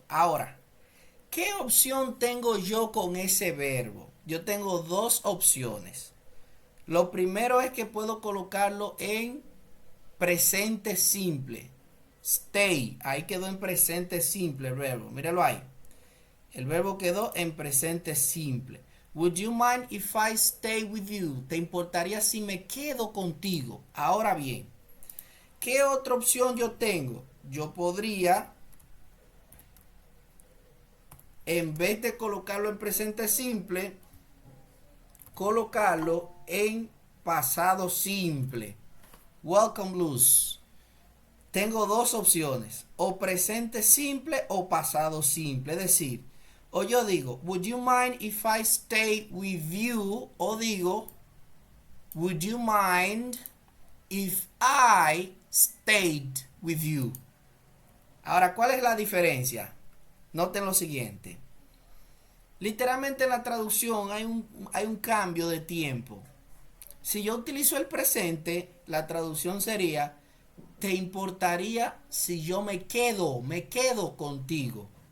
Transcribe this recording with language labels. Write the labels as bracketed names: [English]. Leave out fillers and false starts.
[Spanish] Ahora, ¿qué opción tengo yo con ese verbo? Yo tengo dos opciones. Lo primero es que puedo colocarlo en presente simple. Stay, ahí quedó en presente simple el verbo. Míralo ahí. El verbo quedó en presente simple. [English] Would you mind if I stay with you? [Spanish] ¿Te importaría si me quedo contigo? Ahora bien, ¿qué otra opción yo tengo? Yo podría, en vez de colocarlo en presente simple, colocarlo en pasado simple. [English] Welcome, [Spanish] Luz. Tengo dos opciones, o presente simple o pasado simple. Es decir, o yo digo, [English] would you mind if I stay with you? [Spanish] O digo, [English] would you mind if I stayed with you? [Spanish] Ahora, ¿cuál es la diferencia? Noten lo siguiente. Literalmente en la traducción hay un cambio de tiempo. Si yo utilizo el presente, la traducción sería, ¿te importaría si yo me quedo contigo?